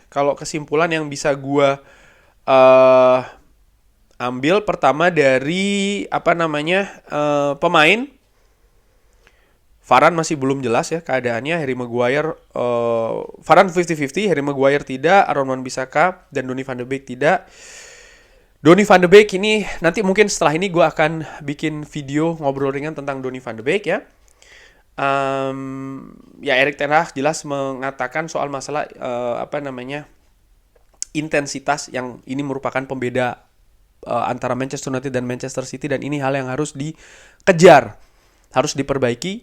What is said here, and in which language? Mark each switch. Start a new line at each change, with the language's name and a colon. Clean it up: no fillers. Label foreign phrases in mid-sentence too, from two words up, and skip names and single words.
Indonesian: Kalau kesimpulan yang bisa gue ambil pertama dari pemain, Varane masih belum jelas ya keadaannya. Harry Maguire, Varane 50-50, Harry Maguire tidak, Aaron Wan-Bissaka dan Donny van de Beek tidak. Donny van de Beek ini nanti mungkin setelah ini gue akan bikin video ngobrol ringan tentang Donny van de Beek ya. Ya Erik ten Hag jelas mengatakan soal masalah intensitas yang ini merupakan pembeda antara Manchester United dan Manchester City, dan ini hal yang harus dikejar, harus diperbaiki.